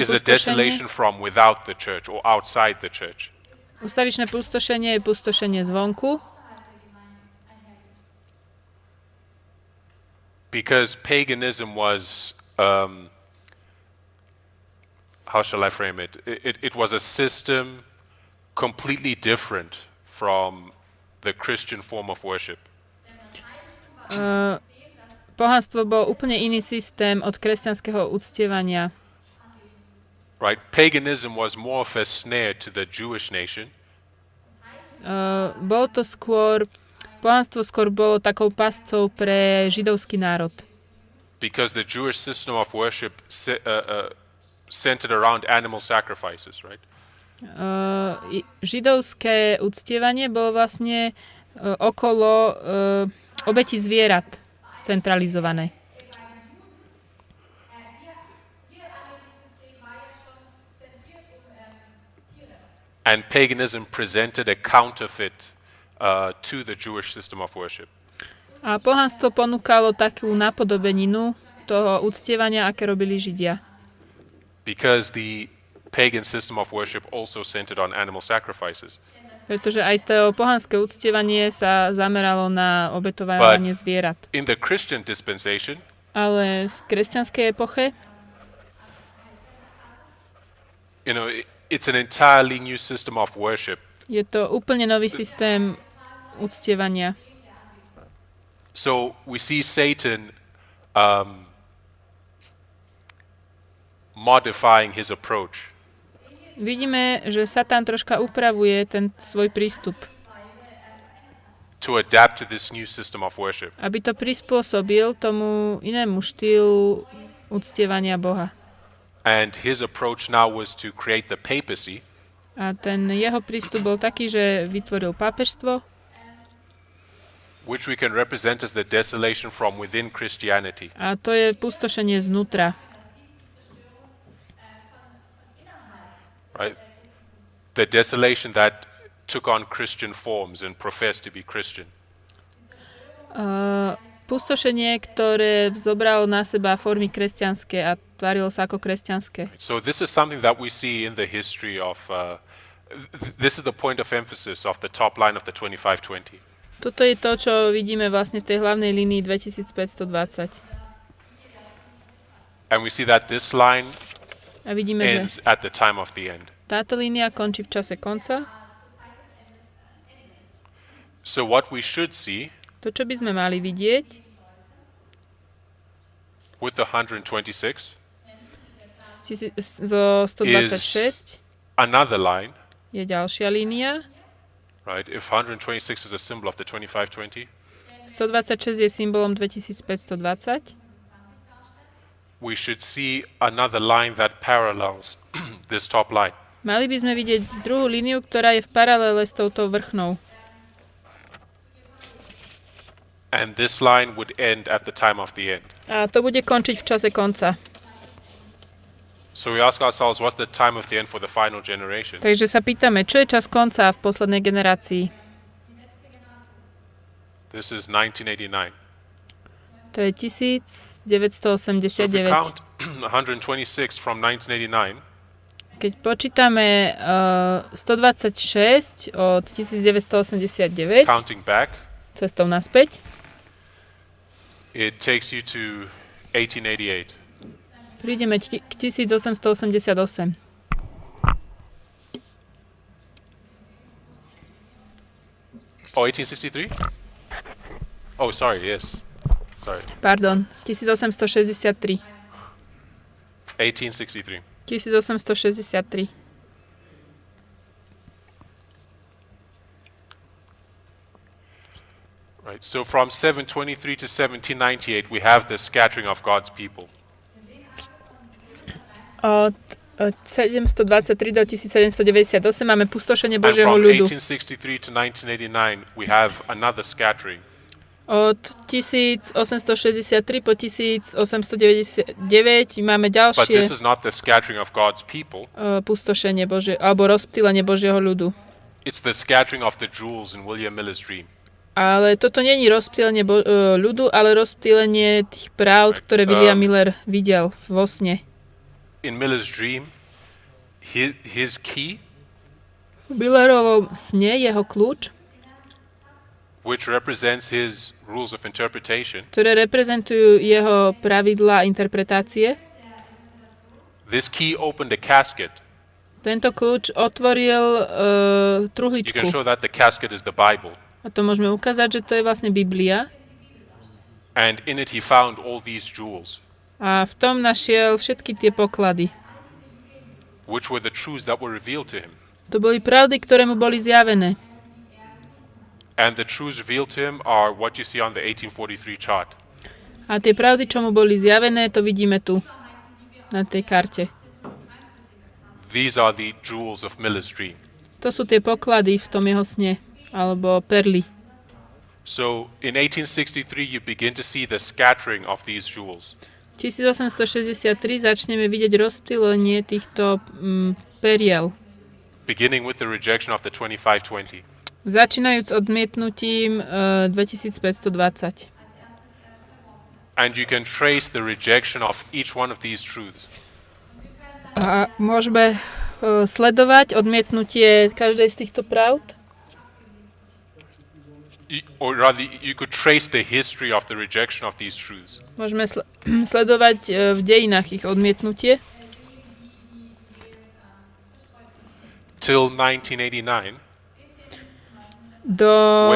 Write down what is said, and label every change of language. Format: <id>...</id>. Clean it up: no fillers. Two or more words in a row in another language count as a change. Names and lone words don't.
<en>is a desolation from without the church or outside the church.</en> <sk>Ustavičné pustošenie je pustošenie zvonku.</sk> <en>Because paganism was, how shall I frame it? It was a system completely different from the Christian form of worship.</en> <sk>Pohanstvo bol úplne iný systém od kresťanského uctievania.</sk> <en>Right? Paganism was more of a snare to the Jewish nation.</en> <sk>Pohanstvo skôr bolo takou pascou pre židovský národ.</sk> <en>Because the Jewish system of worship centered around animal sacrifices, right?</en> <sk>Židovské uctievanie bolo vlastne okolo obeti zvierat centralizované.</sk> <en>And paganism presented a counterfeit to the Jewish system of worship.</en> <sk>A pohanstvo ponúkalo takú napodobeninu toho uctievania, aké robili Židia.</sk> <en>Because the pagan system of worship also centered on animal sacrifices.</en> <sk>Pretože aj to pohanské uctievanie sa zameralo na obetovanie zvierat.</sk> <en>In the Christian dispensation,</en> <sk>ale v kresťanskej epoche,</sk> <en>it's an entirely new system of worship.</en> <sk>Je to úplne nový systém uctievania.</sk> <en>So we see Satan modifying his approach.</en> <sk>Vidíme, že Satan troška upravuje ten svoj prístup.</sk> <en>To adapt to this new system of worship.</en> <sk>Aby to prispôsobil tomu inému štýlu uctievania Boha.</sk> <en>And his approach now was to create the papacy.</en> <sk>A ten jeho prístup bol taký, že vytvoril pápežstvo,</sk> <en>which we can represent as the desolation from within Christianity.</en> <sk>A to je pustošenie znútra.</sk> <en>Right? The desolation that took on Christian forms and professed to be Christian.</en> <sk>Pustošenie, ktoré zobralo na seba formy kresťanské a tvárilo sa ako kresťanské.</sk> <en>So this is something that we see in the history of, this is the point of emphasis of the top line of the 2520.</en> <sk>Toto je to, čo vidíme vlastne v tej hlavnej línii 2520.</sk> <en>And we see that this line</en> <sk>a vidíme,</sk> <en>ends at the time of the end.</en> <sk>Táto línia končí v čase konca.</sk> <en>So what we should see</en> <sk>to, čo by sme mali vidieť,</sk> <en>with the 126</en> <sk>zo 126</sk> <en>another line,</en> <sk>je ďalšia línia.</sk> <en>right? If 126 is a symbol of the 2520,</en> <sk>126 je symbolom 2520.</sk> <en>we should see another line that parallels this top line.</en> <sk>Mali by sme vidieť druhú líniu, ktorá je v paralele s touto vrchnou.</sk> <en>And this line would end at the time of the end.</en> <sk>A to bude končiť v čase konca.</sk> <en>So we ask ourselves, what's the time of the end for the final generation?</en> <sk>Takže sa pýtame, čo je čas konca v poslednej generácii?</sk> <en>This is 1989.</en> <sk>To je</sk> <en>So if we 1989. count 126 from 1989,</en> <sk>Keď počítame 126 od 1989</sk> <en>counting back,</en> <sk>cestou naspäť,</sk> <en>it takes you to 1888.</en> <sk>prídeme k 1888.</sk> <en>Oh, 1863? Oh, sorry, yes. Sorry.</en> <sk>Pardon, 1863. 1863. 1863.</sk> <en>Right. So from 723 to 1798, we have the scattering of God's people.</en> <sk>Od 723 do 1798 máme pustošenie</sk> <en>And</en> <sk>Božieho</sk> <en>from</en> <sk>ľudu.</sk> <en>1863 to 1989, we have another scattering.</en> <sk>Od 1863 po 1899 máme</sk> <en>But</en> <sk>ďalšie</sk> <en>this is not the scattering of God's people.</en> <sk>pustošenie Božie, alebo rozptýlenie Božieho ľudu.</sk> <en>It's the scattering of the jewels in William Miller's dream.</en> <sk>Ale toto nie je rozptýlenie ľudu, ale rozptýlenie tých pravd,</sk> <en>Right.</en> <sk>ktoré William Miller videl vo sne.</sk> <en>In Miller's dream, his key,</en> <sk>V Millerovom sne jeho kľúč,</sk> <en>which represents his rules of interpretation,</en> <sk>ktoré reprezentujú jeho pravidlá interpretácie,</sk> <en>this key opened a casket.</en> <sk>tento kľúč otvoril</sk> <en>You can</en> <sk>truhličku.</sk> <en>show that the casket is the Bible.</en> <sk>A to môžeme ukázať, že to je vlastne Biblia.</sk> <en>And in it he found all these jewels,</en> <sk>A v tom našiel všetky tie poklady.</sk> <en>which were the truths that were revealed to him.</en> <sk>To boli pravdy, ktoré mu boli zjavené.</sk> <en>And the truths revealed to him are what you see on the 1843 chart.</en> <sk>A tie pravdy, čo mu boli zjavené, to vidíme tu, na tej karte.</sk> <en>These are the jewels of Miller's dream.</en> <sk>To sú tie poklady v tom jeho sne, alebo perly.</sk> <en>So in 1863 you begin to see the scattering of these jewels.</en> <sk>1863 začneme vidieť rozptýlenie týchto periel.</sk> <en>Beginning with the rejection of the 2520.</en> <sk>Začínajúc odmietnutím 2520.</sk> <en>And you can trace the rejection of each one of these truths.</en> <sk>A môžeme sledovať odmietnutie každej z týchto pravd.</sk> <en>Or rather, you could trace the history of the rejection of these truths.</en> <sk>Môžeme sledovať v dejinách ich odmietnutie.</sk> <en>Till 1989,</en> <sk>Do,</sk>